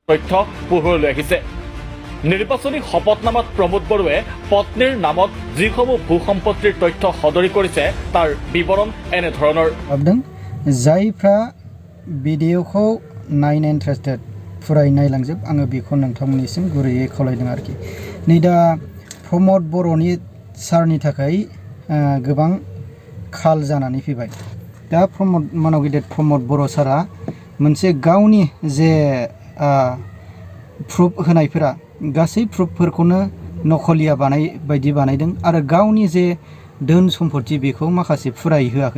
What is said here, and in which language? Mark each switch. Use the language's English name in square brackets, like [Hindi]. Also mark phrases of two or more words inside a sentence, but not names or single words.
[Assamese] তথ্য পোহৰলৈ আহিছে। নিৰ্বাচনী শপতনামাত প্ৰমোদ বড়োৱে পত্নীৰ নামত যিসমূহ ভূ সম্পত্তিৰ তথ্য সদৰি কৰিছে তাৰ বিৱৰণ এনেধৰণৰ। [Bodo] जायफ्रा भिडिअखौ नायनो इन्टारेस्टेड फुरायै नायलांजोब आङो बेखौ नोंथांमोननिसिम गुरैयै खावलायदों आरोखि। नै दा प्रमोद बर'नि सारनि थाखाय गोबां खाल जानानै फैबाय। दा मानाव गेदेर प्रमोद बर' सारा मोनसे गावनि जे प्रुफ होनायफोरा गासै प्रुफफोरखौनो नखलिया बायदि बानायदों आरो गावनि जे धोन सम्पत्ति बेखौ माखासे फुरायै होआखै।